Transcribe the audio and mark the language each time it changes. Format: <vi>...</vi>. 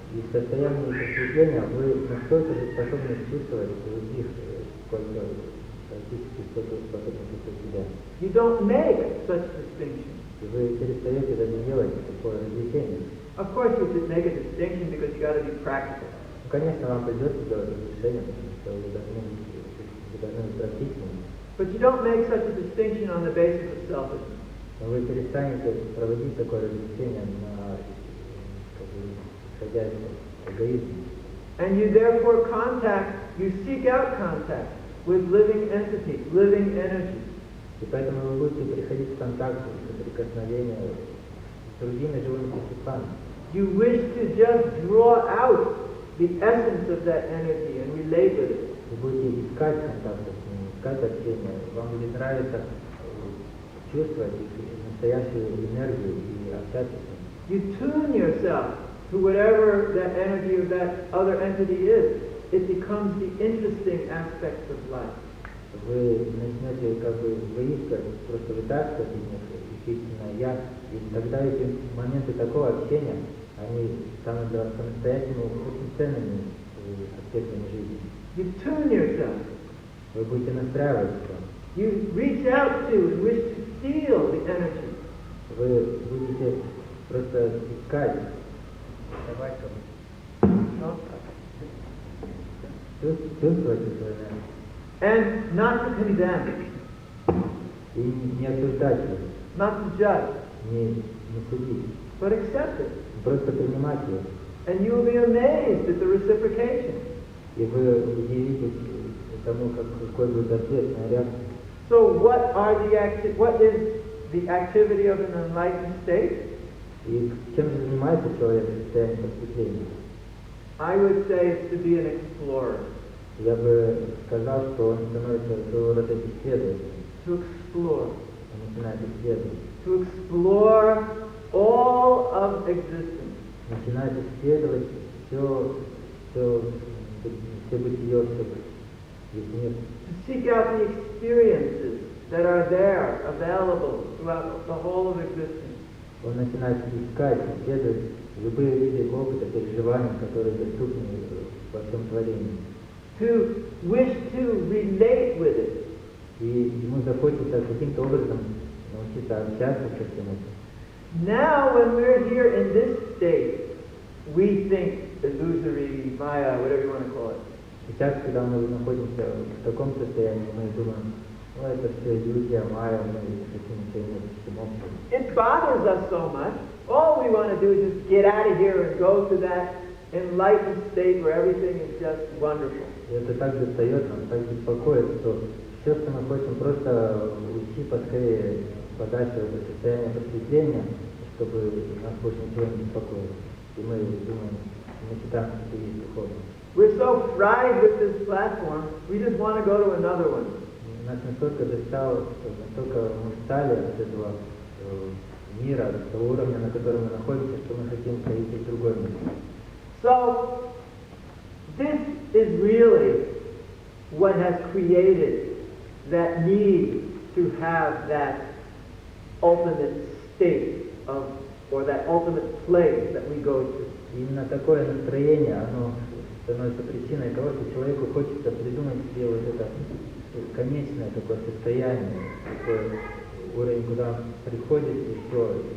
<ru>И в состоянии просветления вы настолько же способны чувствовать других, сколько практически сколько способны чувствовать себя.</ru> <en>You don't make such distinctions.</en> <ru>И вы перестаете даже делать такое различение.</ru> <en>Of course you should make a distinction because you got to be practical.</en> <ru>Ну, конечно, вам придется делать различение, потому что вы должны быть практичными.</ru> <en>But you don't make such a distinction on the basis of selfishness.</en> <ru>Но вы перестанете проводить такое различение на, как бы, исходя из эгоизма.</ru> <en>And you therefore you seek out contact with living entities, living energies.</en> <ru>И поэтому вы будете приходить в контакт, в соприкосновение с другими живыми существами.</ru> <en>You wish to just draw out the essence of that energy and relate with it.</en> <ru>Вы будете искать контакта с ними, искать общение. Вам будет нравиться чувствовать их настоящую энергию и общаться с ними.</ru> <en>You tune yourself to whatever that energy of that other entity is. It becomes the interesting aspect of life.</en> <ru>Вы начнете как бы выискивать, просто вытаскивать из них истинное я, и тогда эти моменты такого общения, они станут для вас по-настоящему очень ценными аспектами жизни.</ru> <en>You tune yourself.</en> <ru>Вы будете настраиваться.</ru> <en>You reach out to and wish to feel the energy.</en> <ru>Вы будете просто искать, давать чувствовать эту энергию.</ru> <en>And not to condemn,</en> <ru>И не осуждать ее,</ru> <en>not to judge,</en> <ru>не судить,</ru> <en>but accept it.</en> <ru>просто принимать ее.</ru> <en>And you will be amazed at the reciprocation.</en> <ru>И вы удивитесь тому, какой будет ответная реакция.</ru> <en>So what is the activity of an enlightened state?</en> <ru>И чем же занимается человек в состоянии просветления?</ru> <en>I would say it's to be an explorer.</en> <ru>Я бы сказал, что он становится своего рода исследователем.</ru> <en>To explore.</en> <ru>Он начинает исследовать.</ru> <en>To explore all of existence.</en> <ru>Начинает исследовать все бытие, весь мир.</ru> <en>To seek out the experiences that are there, available throughout the whole of existence.</en> <ru>Он начинает искать, исследовать любые виды опыта, переживаний, которые доступны во всем творении.</ru> <en>To wish to relate with it.</en> <ru>И ему захочется каким-то образом научиться общаться со всем этим.</ru> <en>Now, when we're here in this state, we think illusory, Maya, whatever you want to call it.</en> <ru>Сейчас, когда мы находимся в таком состоянии, мы думаем, это все иллюзия, майя, мы хотим ничего иметь с этим общего.</ru> <en>It bothers us so much. All we want to do is just get out of here and go to that enlightened state where everything is just wonderful.</en> <ru>И это так достает нам, так беспокоит, что все, что мы хотим, просто уйти поскорее подальше в это состояние просветления, чтобы нас больше ничего не беспокоило. И мы думаем, мы считаем, что есть духовно.</ru> <en>We're so fried with this platform, we just want to go to another one.</en> <ru>Нас настолько достало, настолько мы устали от этого мира, от того уровня, на котором мы находимся, что мы хотим пойти в другой мир.</ru> <en>So, this is really what has created that need to have that ultimate state of, or that ultimate place that we go to.</en> <ru>Именно такое настроение, оно становится причиной того, что человеку хочется придумать себе вот это конечное такое состояние, такой уровень, куда он приходит и все.</ru>